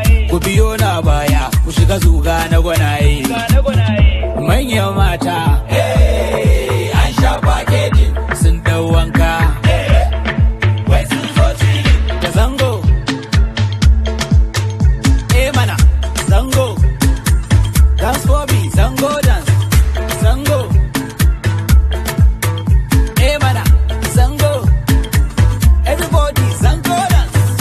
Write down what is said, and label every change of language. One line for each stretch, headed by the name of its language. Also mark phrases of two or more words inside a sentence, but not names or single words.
Hausa: Ku biyo na baya, ku shiga zuga na gwanaye. Manyan mata, eh, an sha packaging, sun dau wanka. Wai sun zo chilling. Da zango. Eh mana, zango.
English: Dance for me, zango dance.
Hausa: Zango. Eh mana, zango.
English: Everybody, zango dance.